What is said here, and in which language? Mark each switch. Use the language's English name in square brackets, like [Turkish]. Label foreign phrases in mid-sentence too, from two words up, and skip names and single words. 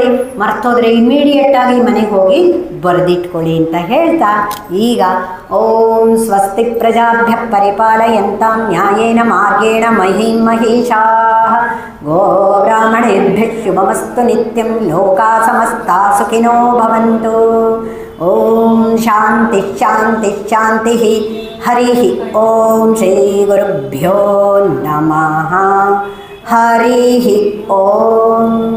[Kannada] ಮರ್ತೋದ್ರೆ ಇಮಿಡಿಯೇಟಾಗಿ ಮನೆಗೆ ಹೋಗಿ ಬರೆದಿಟ್ಕೊಳ್ಳಿ ಅಂತ ಹೇಳ್ತಾ, ಈಗ [Sanskrit] ಓಂ ಸ್ವಸ್ತಿ ಪ್ರಜಾಭ್ಯ ಪರಿಪಾಲಯಂತಾಂ ನ್ಯಾಯೇನ ಮಾರ್ಗೇಣ ಮಹೀಂ ಮಹೀಷಾಃ ಗೋ ಬ್ರಾಹ್ಮಣೇಭ್ಯ ಶುಭಮಸ್ತು ನಿತ್ಯಂ ಲೋಕಾ ಸಮಸ್ತಾ ಸುಖಿನೋ ಭವಂತು. ಓಂ ಶಾಂತಿ ಶಾಂತಿ ಶಾಂತಿ. ಹರಿ ಓಂ ಶ್ರೀ ಗುರುಭ್ಯೋ ನಮಃ. ಹರಿ ಓಂ.